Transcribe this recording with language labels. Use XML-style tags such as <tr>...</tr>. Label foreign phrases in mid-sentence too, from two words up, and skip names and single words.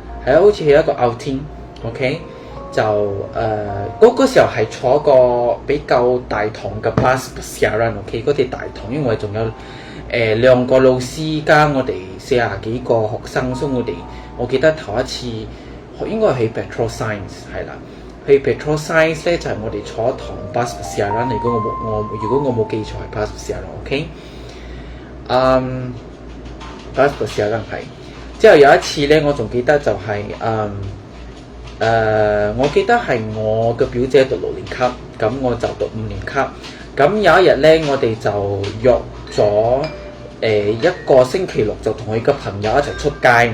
<yue>係啊，好似去一個 outing。OK， 就嗰時候係坐個比較大堂嘅</yue> <ms>bus siaran。</ms> <yue>OK， 嗰啲大堂，因為仲有2個老師加我哋40幾個學生，所以我記得頭一次應該係去 Petrol Science 係啦，去 Petrol Science 咧就係我哋坐一堂</yue> <ms>bus siaran。</ms> <yue>如果我冇記錯係</yue> <ms>bus siaran。</ms> <yue>OK，</yue> <ms>bus siaran</ms> <yue>係。之後有一次咧，我仲記得就係我記得係我嘅表姐讀6年級，咁我就讀5年級。咁有一日咧，我哋就約咗一個星期六就同佢嘅朋友一齊出街。</yue>